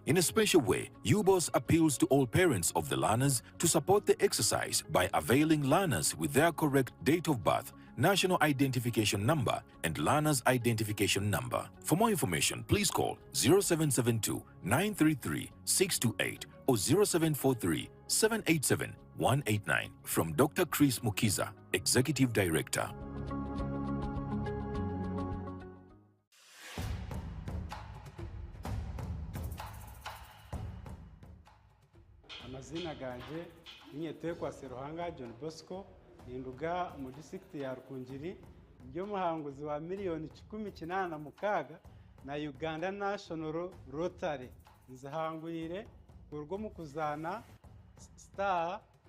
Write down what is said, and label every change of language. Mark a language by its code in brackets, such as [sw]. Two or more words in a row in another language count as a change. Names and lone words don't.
[en] In a special way, UBOS appeals to all parents of the learners to support the exercise by availing learners with their correct date of birth, national identification number, and learner's identification number. For more information, please call 0772 933 628 or 0743 787 189 from Dr. Chris Mukiza, Executive Director. [nyn] Amazina ganje ninyetekwa Seruhanga John Bosco ninduga mu district ya Rukungiri ndio muhanguzi wa miliyoni 18 na Uganda National Rotary nzahangurire urwo mu kuzana star